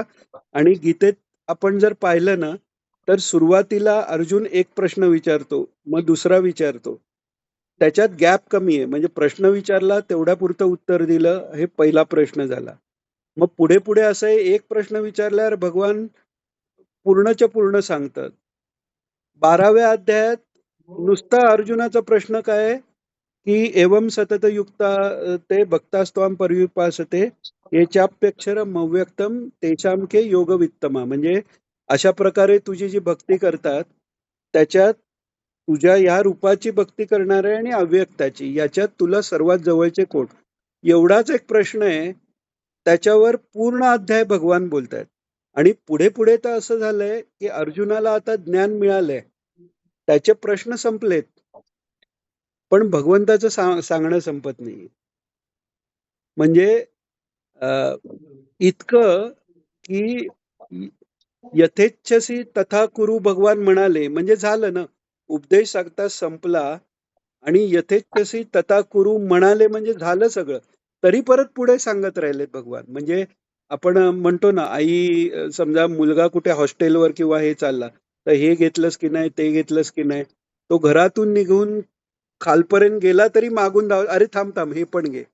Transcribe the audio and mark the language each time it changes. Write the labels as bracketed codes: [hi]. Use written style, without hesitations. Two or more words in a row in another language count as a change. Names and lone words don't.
[mr] आणि गीतेत आपण जर पाहिलं ना तर सुरुवातीला अर्जुन एक प्रश्न विचारतो, मग दुसरा विचारतो, त्याच्यात गॅप कमी आहे. म्हणजे प्रश्न विचारला तेवढ्या पुरतं उत्तर दिलं, हे पहिला प्रश्न झाला. मग पुढे पुढे असं आहे, एक प्रश्न विचारल्यावर भगवान पूर्णच्या पूर्ण सांगतात. 12व्या अध्यायात नुसता अर्जुनाचा प्रश्न काय आहे की [sa] एवम सतत युक्ता ते भक्तास्त्वाम पर्युपासते ये चाप्यक्षरम अव्यक्तम तेषाम के योगवित्तमा. [mr] म्हणजे अशा प्रकारे तुझी जी भक्ती करतात त्याच्यात तुझ्या या रूपाची भक्ती करणार आहे आणि अव्यक्ताची, याच्यात तुला सर्वात जवळचे कोण. एवढाच एक प्रश्न आहे, त्याच्यावर पूर्ण अध्याय भगवान बोलतायत. आणि पुढे पुढे तर असं झालंय की अर्जुनाला आता ज्ञान मिळालंय, त्याचे प्रश्न संपलेत, पण भगवंताचं सांगणं संपत नाही. म्हणजे इतकं की [sa] यथेच्छसी तथा कुरु [mr] भगवान म्हणाले, म्हणजे झालं ना, उपदेश सांगता संपला आणि [sa] यथेच्छसी तथा कुरु [mr] म्हणाले म्हणजे झालं सगळं, तरी परत पुढे सांगत राहिले भगवान. म्हणजे आपण म्हणतो ना, आई समजा मुलगा कुठे हॉस्टेलवर किंवा हे चालला तर हे घेतलंस की नाही, ते घेतलंस की नाही, तो घरातून निघून खालपर्यंत गेला तरी मागून धाव, अरे थांब थांब हे पण घे.